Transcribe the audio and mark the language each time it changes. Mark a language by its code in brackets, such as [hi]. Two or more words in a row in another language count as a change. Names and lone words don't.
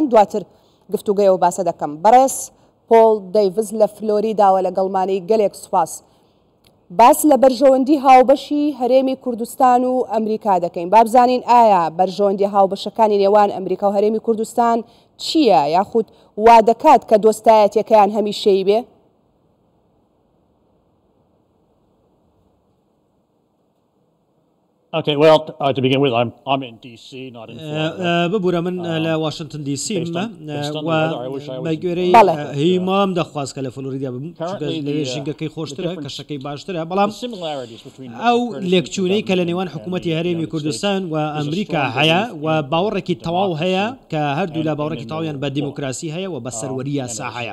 [ckb] دواتر گفتوگەیەوە باسە دەکەم. بەڕێز پۆل دەیڤز لە فلۆریداوە لەگەڵمانەی گەلێک سوپاس. باس لە بەرژەوەندی هاوبەشی هەرێمی کوردستان و ئەمریکا دەکەین. با بزانین ئایا بەرژەوەندی هاوبەشەکانی نێوان ئەمریکا و هەرێمی کوردستان چییە یاخود وا دەکات کە دۆستایەتیەکەیان هەمیشەیی بێ؟ [en] Okay, well, to begin with, I'm in D.C., not in Florida. [ckb] ببورە من لە واشنگتن دی سی بەگوێرەی هیمام دەخواست کە لە فلۆریدا بم لەوێ ژینگەکەی خۆشترە کەشەکەی باشترە بەڵام ئەو لێکچوونەی کە لە نێوان حکوومەتی هەرێمی کوردستان و ئەمریکا هەیە و باوەڕێکی تەواو هەیە کە هەردوو لە باوەڕێکی تەواویان بە دیموکراسی هەیە و بە سەروەری یاسا هەیە.